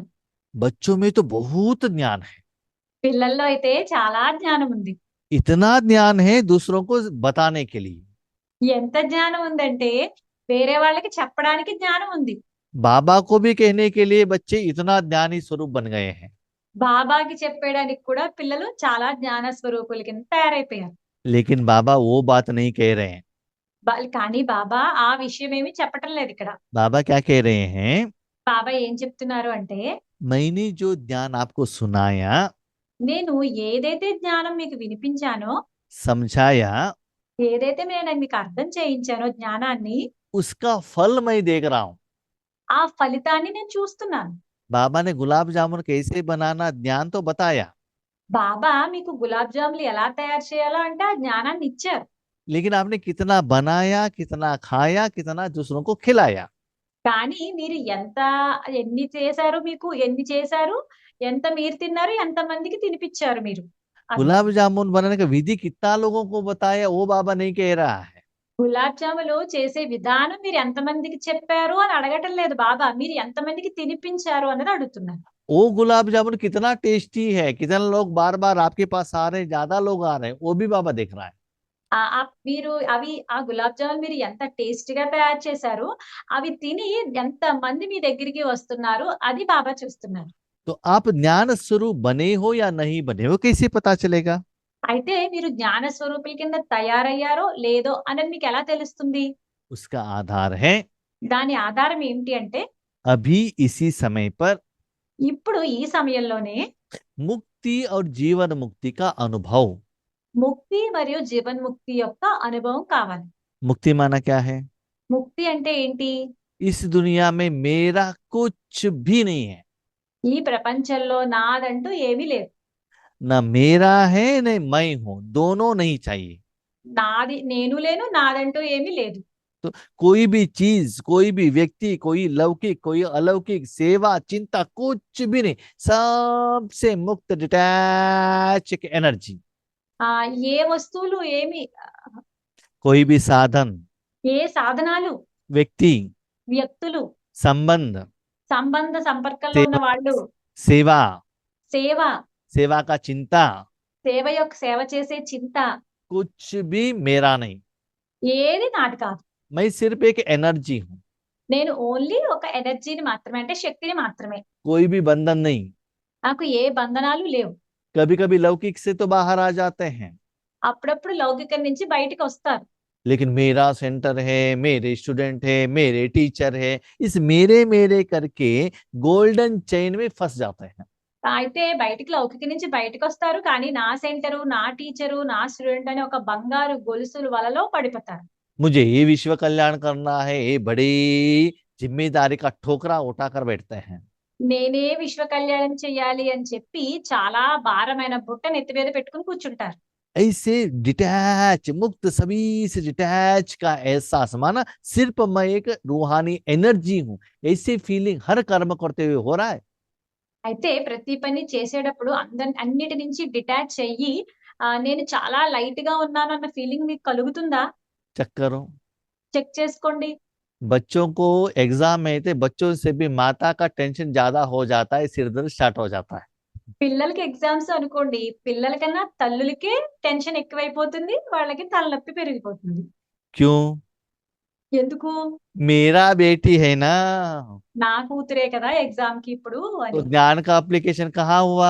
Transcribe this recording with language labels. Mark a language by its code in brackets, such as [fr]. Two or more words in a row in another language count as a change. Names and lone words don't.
[hi] बच्चों में तो बहुत ज्ञान है, [te] పిల్లల్లో అయితే చాలా జ్ఞానం ఉంది. [hi] इतना ज्ञान है दूसरों को बताने के लिए। [te] ఎంత జ్ఞానం ఉందంటే వేరే వాళ్ళకి చెప్పడానికి జ్ఞానం ఉంది. [hi] बाबा को भी कहने के लिए बच्चे इतना ज्ञानी स्वरूप बन गए हैं। [te] బాబాకి చెప్పేయడానికి కూడా పిల్లలు చాలా జ్ఞాన స్వరూపుల కింద తయారైపోయారు. [hi] लेकिन बाबा वो बात नहीं कह रहे हैं। [te] కానీ బాబా ఆ విషయం ఏమీ చెప్పటం లేదు ఇక్కడ. [hi] बाबा क्या कह रहे हैं? [te] బాబా ఏం చెప్తున్నారు అంటే, [hi] मैंने जो ज्ञान आपको सुनाया, [te] నేను ఏదైతే జ్ఞానం మీకు వినిపించానో, [hi] समझाया, [te] ఏదైతే నేను మీకు అర్థం చేయించానో జ్ఞానాన్ని, [hi] उसका फल मैं देख रहा हूँ। [te] ఆ ఫలితాన్ని నేను చూస్తున్నాను. [hi] बाबा ने गुलाब जामुन कैसे बनाना ज्ञान तो बताया, [te] బాబా మీకు గులాబ్ జాములు ఎలా తయారు చేయాలో అంటే ఆ జ్ఞానాన్ని ఇచ్చారు. [hi] लेकिन आपने कितना बनाया, कितना खाया, कितना दूसरों को खिलाया। [te] కానీ మీరు ఎన్ని చేశారు, ఎన్ని చేశారు, ఎంత మీరు తిన్నారు, ఎంతమందికి తినిపించారు మీరు. అది [hi] गुलाब जामुन बनाने का विधि कितना लोगों को बताया वो बाबा नहीं कह रहा है। [te] గులాబ్ జాములు చేసే విధానం మీరు ఎంతమందికి చెప్పారు అని అడగటం లేదు బాబా. మీరు ఎంతమందికి తినిపించారు అన్నది అడుగుతున్నారు. [hi] वो गुलाब जामुन कितना टेस्टी है, कितने लोग बार बार आपके पास आ रहे हैं, ज्यादा लोग आ रहे हैं, वो भी बाबा देख रहा है। [te] మీరు ఆ గులాబ్ జామున్ మీరు ఎంత టేస్టీగా తయారు చేశారు, అవి తిని ఎంత మంది మీ దగ్గరికి వస్తున్నారు అది బాబా చూస్తున్నారు. [hi] तो आप ज्ञान स्वरूप बने हो या नहीं बने हो कैसे पता चलेगा? [te] అయితే మీరు జ్ఞాన స్వరూపుల కింద తయారయ్యారో లేదో అనేది మీకు ఎలా తెలుస్తుంది? [hi] उसका आधार है [te] దాని ఆధారం ఏమిటి అంటే [hi] अभी इसी समय पर [te] ఇప్పుడు ఈ సమయంలోనే [hi] मुक्ति और जीवन मुक्ति का अनुभव। [te] ముక్తి మరియు జీవన్ముక్తి యొక్క అనుభవం కావాలి. [hi] मुक्ति माना क्या है? [te] ముక్తి అంటే ఏంటి? [hi] इस दुनिया में मेरा कुछ भी नहीं है, [te] ఈ ప్రపంచంలో నాదంటూ ఏమీ లేదు. [hi] ना मेरा है न मैं हूं, दोनों नहीं चाहिए। [te] నాది నేను లేను, నాదంటూ ఏమీ లేదు. [hi] तो कोई भी चीज, कोई भी व्यक्ति, कोई लौकिक, कोई अलौकिक, सेवा, चिंता, कुछ भी नहीं, सबसे मुक्त डिटैच एक एनर्जी। [te] ఏ వస్తువులు ఏమి, [hi] कोई भी साधन, [te] ఏ సాధనాలు, [hi] व्यक्ति, [te] వ్యక్తులు, [hi] संबंध, [te] సంబంధ సంపర్కంలో ఉన్న [hi] सेवा, [te] వాళ్ళు, [hi] सेवा, [te] సేవ, [hi] सेवा का चिंता, [te] సేవ యొక్క సేవ చేసే చింత, [hi] कुछ भी मेरा नहीं। [te] ఏది నాది కాదు. [hi] मैं सिर्फ एक एनर्जी हूं, [te] నేను ఓన్లీ ఒక ఎనర్జీని మాత్రమే, అంటే శక్తిని మాత్రమే. [hi] कोई भी बंधन नहीं। [te] నాకు ఏ బంధనాలు లేవు. [hi] कभी कभी लौकिक से तो बाहर आ जाते हैं, [te] అప్పుడప్పుడు లౌకికం నుంచి బయటికి వస్తారు. [hi] लेकिन मेरा सेंटर है, मेरे स्टूडेंट है, मेरे टीचर है, इस मेरे मेरे करके [en] golden chain [hi] में फंस जाते हैं। [te] అయితే బయటికి లౌకిక నుంచి బయటికి వస్తారు, కానీ నా సెంటరు, నా టీచరు, నా స్టూడెంట్ అని ఒక బంగారు గొలుసుల వలలో పడిపోతారు. [hi] मुझे ये विश्व कल्याण करना है, ये बड़ी जिम्मेदारी का ठोकरा उठाकर बैठते हैं। [te] నేనే విశ్వ కళ్యాణం చెయ్యాలి అని చెప్పి చాలా భారమైన బుట్టను ఎత్తి మీద పెట్టుకుని కూర్చుంటారు. [hi] ऐसे डिटैच, मुक्त, सभी से डिटैच का एहसास, माना सिर्फ मैं एक रूहानी एनर्जी हूं, ऐसी फीलिंग हर कर्म करते हुए हो रहा है। [te] అయితే ప్రతి పని చేసేటప్పుడు అన్నిటి నుంచి డిటాచ్ అయ్యి నేను చాలా లైట్ గా ఉన్నాను అన్న ఫీలింగ్ మీకు కలుగుతుందా? [hi] चेक करो, [te] చెక్ చేసుకోండి. [hi] बच्चों को एग्जाम में थे, बच्चों से भी माता का टेंशन ज्यादा हो जाता है, सिर दर्द स्टार्ट हो जाता है। [te] పిల్లలకి ఎగ్జామ్స్ అనుకోండి, పిల్లల కన్నా తల్లులకే టెన్షన్ ఎక్కువైపోతుంది, వాళ్ళకి తలనొప్పి పెరిగిపోతుంది. [hi] क्यों? [te] ఎందుకు? [hi] मेरा बेटी है ना, [te] నా కూతురే కదా ఎగ్జామ్ కి ఇప్పుడు [hi] तो [te] అని. [hi] ज्ञान का एप्लीकेशन कहाँ हुआ?